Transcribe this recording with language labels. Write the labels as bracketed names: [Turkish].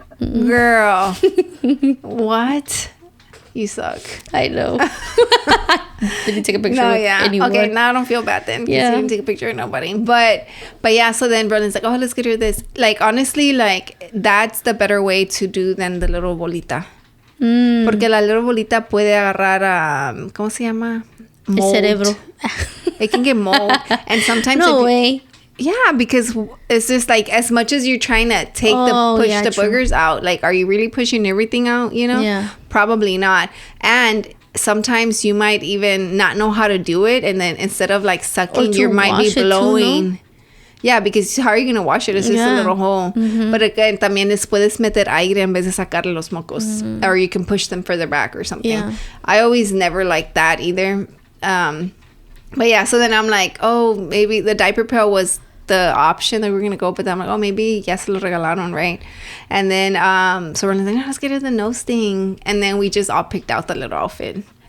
[English] Mm-mm. Girl. What? You suck. I know. Didn't take a picture No, with yeah. anyone. Okay, now I don't feel bad then. Yeah. You didn't take a picture of nobody. But yeah, so then Brandon's like, oh, let's get her this. Like, honestly, like, that's the better way to do than the little bolita. [Spanish] Porque la little bolita puede agarrar ¿cómo se llama? [English] Mold. [Spanish] El cerebro. [English] It can get mold. And sometimes no way. Yeah, because it's just like as much as you're trying to push the boogers out, like, are you really pushing everything out, you know? Yeah. Probably not. And sometimes you might even not know how to do it. And then instead of like sucking, you might be blowing. Too, no? Yeah, because how are you going to wash it? It's just a little hole. Mm-hmm. But again, [Spanish] también puedes meter aire en vez de sacarle los mocos. Mm-hmm. [English] Or you can push them further back or something. Yeah. I always never liked that either. But yeah, so then I'm like, oh, maybe the diaper pill was the option that we were going to go. But then I'm like, oh, maybe [Spanish] ya se lo regalaron, [English] right? And then, so we're like, no, let's get her the nose thing. And then we just all picked out the little outfit.